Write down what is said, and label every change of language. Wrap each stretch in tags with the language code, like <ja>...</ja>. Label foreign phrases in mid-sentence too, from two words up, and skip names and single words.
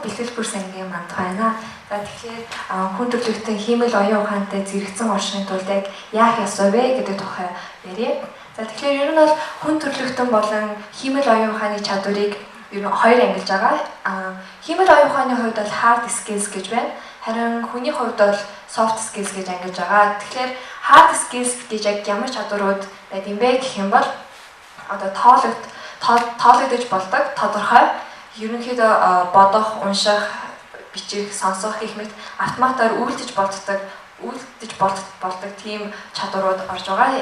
<mn>Бэлтгэл бүр сангийн манд байна. За тэгэхээр хүн төрөлхтөн хиймэл оюун ухаантай зэрэгцэн оршихын тулд яг яах ёстой вэ гэдэг тухай ярив. За тэгэхээр ер нь бол хүн төрөлхтөн болон хиймэл оюун ухааны чадварыг ер нь хоёр ангилж байгаа. Хиймэл оюун ухааны хувьд бол</mn> <en>hard skills</en> <mn>гэж байна. Харин хүний хувьд бол</mn> <en>soft skills</en> <mn>гэж ангилж байгаа. Тэгэхээр</mn> <en>hard skills</en> <mn>гэж яг ямар чадварууд байд юм бэ гэх юм бол одоо тоологдож болдог тодорхой ерөнхийдөө бодох, унших, бичих, сонсох гэх мэт автоматар үйлдэж болдог тийм чадварууд орж байгаа.</mn>